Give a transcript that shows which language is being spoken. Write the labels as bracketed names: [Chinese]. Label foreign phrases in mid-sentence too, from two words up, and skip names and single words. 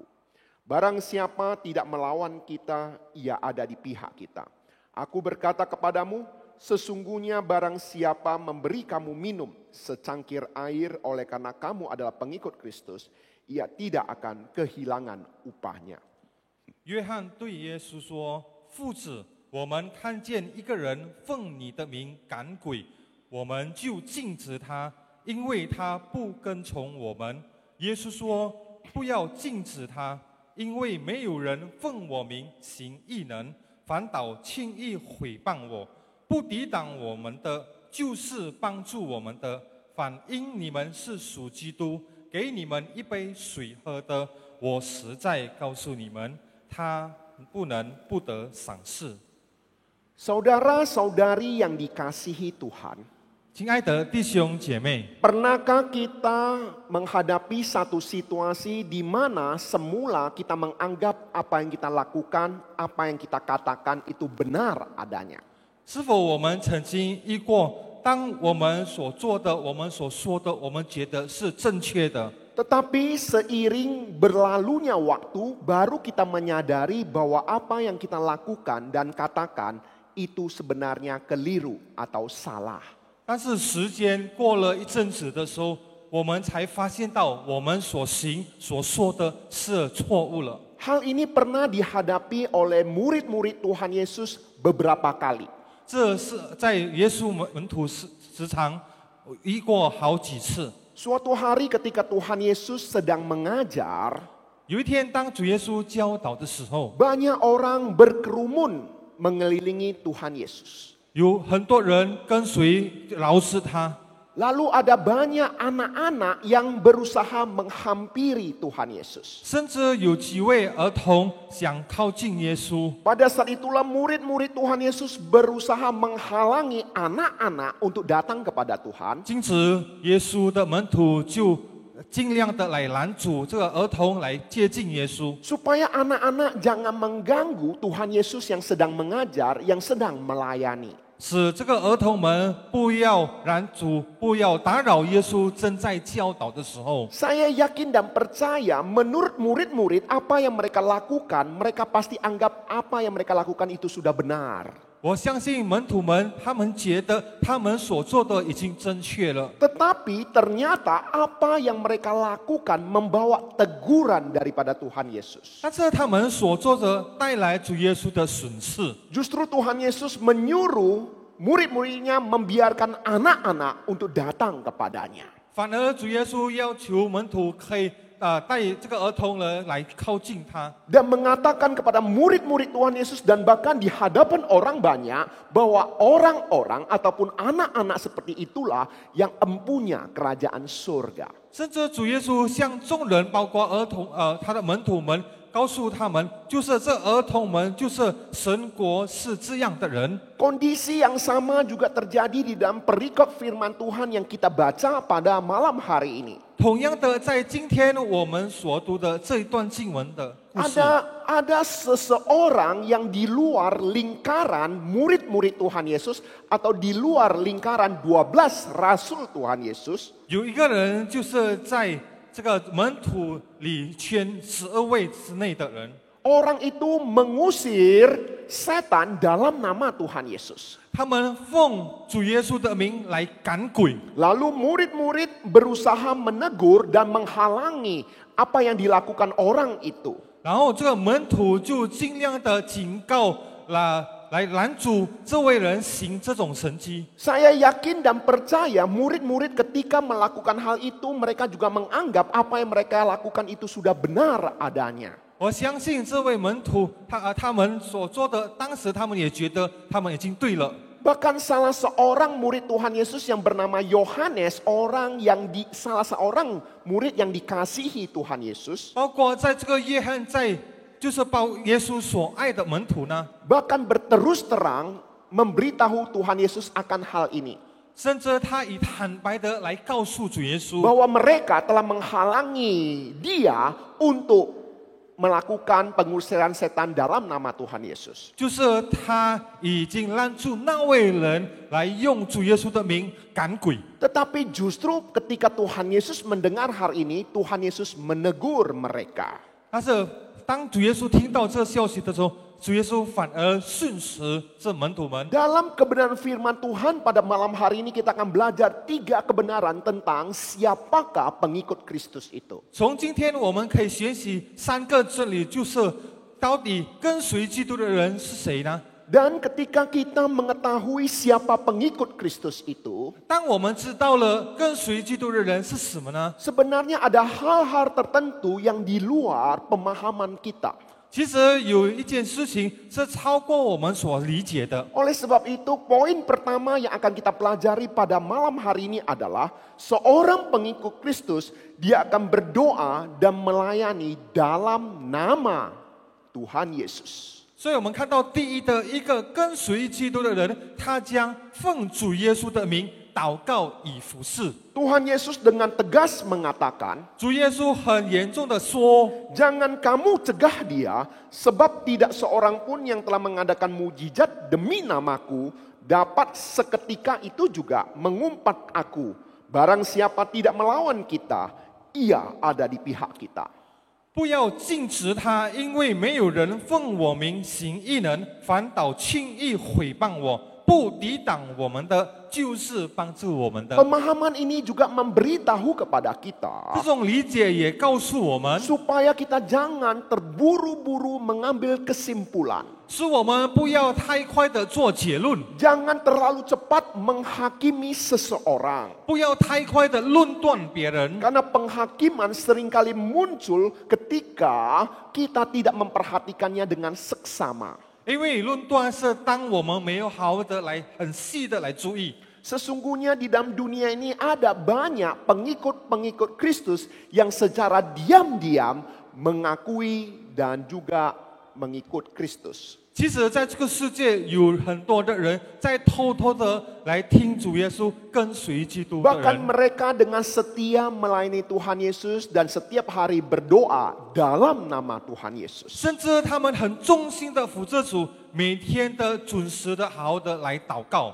[Indonesian] Barang siapa tidak melawan kita, ia ada di pihak kita. Aku berkata kepadamu, sesungguhnya barang siapa memberi kamu minum secangkir air oleh karena kamu adalah pengikut Kristus, ia tidak akan kehilangan upahnya. [Chinese] 约翰对耶稣说：“父子，我们看见一个人奉你的名赶鬼，我们就禁止他，因为他不跟从我们。” 耶稣说：“不要禁止他，因为没有人奉我名行异能，反倒轻易毁谤我。不抵挡我们的，就是帮助我们的。反因你们是属基督，给你们一杯水喝的。我实在告诉你们，他不能不得赏赐。” [Indonesian] Saudara-saudari yang dikasihi Tuhan, [Chinese] 亲爱的弟兄姐妹， [Indonesian] pernahkah kita menghadapi satu situasi di mana semula kita menganggap apa yang kita lakukan, apa yang kita katakan itu benar adanya? [Chinese] 是否我们曾经遇过，当我们所做的、我们所说的，我们觉得是正确的？ [Indonesian] Tetapi seiring berlalunya waktu, baru kita menyadari bahwa apa yang kita lakukan dan katakan itu sebenarnya keliru atau salah. [Chinese] 但是时间过了一阵子的时候，我们才发现到我们所行所说的是错误了。 [Indonesian] Hal ini pernah dihadapi oleh murid-murid Tuhan Yesus beberapa kali. [Chinese] 这是在耶稣门徒时常遇过好几次。 [Indonesian] Suatu hari ketika Tuhan Yesus sedang mengajar, [Chinese] 有一天，当主耶稣教导的时候， [Indonesian] banyak orang berkerumun mengelilingi Tuhan Yesus. [Chinese] 有很多人跟随老师他。 [Indonesian] Lalu ada banyak anak-anak yang berusaha menghampiri Tuhan Yesus. [Chinese] 甚至有几位儿童想靠近耶稣。 [Indonesian] Pada saat itulah murid-murid Tuhan Yesus berusaha menghalangi anak-anak untuk datang kepada Tuhan. [Chinese] 因此，耶稣的门徒就尽量的来拦阻这个儿童来接近耶稣， [Indonesian] Supaya anak-anak jangan mengganggu Tuhan Yesus yang sedang mengajar, yang sedang melayani. [Chinese] 使这个儿童们不要拦阻、不要打扰耶稣正在教导的时候。 [Indonesian] Saya yakin dan percaya menurut murid-murid apa yang mereka lakukan, mereka pasti anggap apa yang mereka lakukan itu sudah benar. [Chinese] 我相信门徒们，他们觉得他们所做的已经正确了。 [Indonesian] Tetapi ternyata apa yang mereka lakukan membawa teguran daripada Tuhan Yesus. [Chinese] 但是他们所做的带来主耶稣的损失。 [Indonesian] Justru Tuhan Yesus menyuruh murid-muridnya membiarkan anak-anak untuk datang kepadanya. [Chinese] 反而主耶稣要求门徒可以带这个儿童呢来靠近他， [Indonesian] Dan mengatakan kepada murid-murid Tuhan Yesus dan bahkan di hadapan orang banyak bahwa orang-orang ataupun anak-anak seperti itulah yang empunya kerajaan surga. [Chinese] 甚至主耶稣向众人，包括儿童他的门徒们，告诉他们，就是这儿童们就是神国是这样的人。 [Indonesian] Kondisi yang sama juga terjadi di dalam perikop firman Tuhan yang kita baca pada malam hari ini. [Chinese] 同样的，在今天我们所读的这一段经文的故事， [Indonesian] Ada seseorang yang di luar lingkaran murid-murid Tuhan Yesus atau di luar lingkaran 12 rasul Tuhan Yesus. [Chinese] 有一个人就是在这个门徒里圈12位之内的人。 [Indonesian] Orang itu mengusir setan dalam nama Tuhan Yesus. [Chinese] 他们奉主耶稣的名来赶鬼， [Indonesian] Lalu murid-murid berusaha menegur dan menghalangi apa yang dilakukan orang itu. [Chinese] 然后这个门徒就尽量的警告来拦阻这位人行这种神迹。 [Indonesian] Saya yakin dan percaya murid-murid ketika melakukan hal itu mereka juga menganggap apa yang mereka lakukan itu sudah benar adanya. [Chinese] 我相信这位门徒，他们所做的，当时他们也觉得他们已经对了。 [Indonesian] Bahkan salah seorang murid Tuhan Yesus yang bernama Yohanes, salah seorang murid yang dikasihi Tuhan Yesus, [Chinese] 包括在这个约翰就是耶稣所爱的门徒呢， [Indonesian] bahkan berterus terang memberitahu Tuhan Yesus akan hal ini. [Chinese] 甚至他以坦白的来告诉主耶稣， [Indonesian] Bahwa mereka telah menghalangi dia untuk melakukan pengusiran setan dalam nama Tuhan Yesus. [Chinese] 就是他已经拦住那位人来用主耶稣的名赶鬼。 [Indonesian] Tetapi justru ketika Tuhan Yesus mendengar hal ini, Tuhan Yesus menegur mereka. [Chinese] 但是当主耶稣听到这消息的时候，主耶稣反而训斥这门徒们。 [Indonesian] Dalam kebenaran firman Tuhan pada malam hari ini kita akan belajar 3 kebenaran tentang siapakah pengikut Kristus itu. [Chinese] 从今天我们可以学习3个真理，就是到底跟随基督的人是谁呢？ [Indonesian] Dan ketika kita mengetahui siapa pengikut Kristus itu, [Chinese] 当我们知道了跟随基督的人是什么呢？ [Indonesian] sebenarnya ada hal-hal tertentu yang di luar pemahaman kita. [Chinese] 其实有一件事情是超过我们所理解的。 [Indonesian] Oleh sebab itu, poin pertama yang akan kita pelajari pada malam hari ini adalah seorang pengikut Kristus, dia akan berdoa dan melayani dalam nama Tuhan Yesus. [Chinese] 所以我们看到第一的一个跟随基督的人，他将奉主耶稣的名祷告以服侍。 [Indonesian] Tuhan Yesus dengan tegas mengatakan, [Chinese] 主耶稣很严重的说， [Indonesian] jangan kamu cegah dia, sebab tidak seorang pun yang telah mengadakan mujizat demi namaku dapat seketika itu juga mengumpat aku. Barang siapa tidak melawan kita, ia ada di pihak kita. [Chinese] 不要禁止他，因为没有人奉我名行异能，反倒轻易毁谤我，不抵挡我们的，就是帮助我们的。 [Indonesian] Pemahaman ini juga memberitahu kepada [Chinese] 这 [Indonesian] kita [Chinese] 种理解也告诉我们， [Indonesian] supaya kita jangan terburu-buru mengambil kesimpulan. [Chinese] 是我们不要太快的做结论， [Indonesian] Jangan terlalu cepat menghakimi seseorang. [Chinese] 不要太快的论断别人。 [Indonesian] Karena penghakiman seringkali muncul ketika kita tidak memperhatikannya dengan seksama. [Chinese] 因为论断是当我们没有好好的来很细的来注意。 [Indonesian] Sesungguhnya di dalam dunia ini ada banyak pengikut-pengikut Kristus yang secara diam-diam mengakui dan juga mengikut Kristus. [Chinese] 其实在这个世界有很多的人在偷偷的来听主耶稣，跟随基督的 [Indonesian] Bahkan [Chinese] 人。 [Indonesian] mereka dengan setia melayani Tuhan Yesus dan setiap hari berdoa dalam nama Tuhan Yesus. [Chinese] 甚至他们很忠心的服侍主，每天的准时的好好的来祷告。